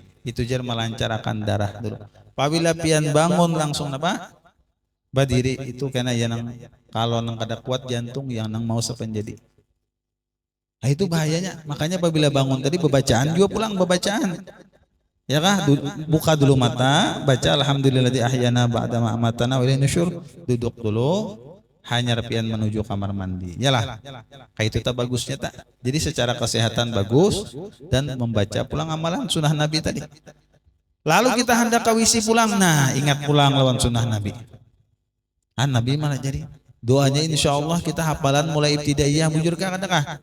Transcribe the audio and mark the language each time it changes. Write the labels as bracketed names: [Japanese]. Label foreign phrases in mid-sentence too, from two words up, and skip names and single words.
[Banjar] Itu jar melancarkan darah dulu. Apabila pian bangun langsung apa? Berdiri itu karena ya nang kalau nang kada kuat jantung yang nang mau sepenjadi. Nah itu bahayanya. Makanya apabila bangun tadi bacaan juga pulang bacaan. Ya kah? Buka dulu mata, baca [Arabic] الحمد لله الذي أحيانا بعد ما أماتنا وإليه النشور. [Banjar] Duduk dulu. Hanya pian menuju kamar mandi. Yalah. Kayak itu tak bagusnya tak. Jadi secara kesehatan bagus dan membaca pulang amalan sunnah Nabi tadi. Lalu kita hendak ke WC pulang. Nah, ingat pulang lawan sunnah Nabi. Nabi malah jadi doanya insyaallah kita hafalan mulai ibtidaiyah bujur kah adakah?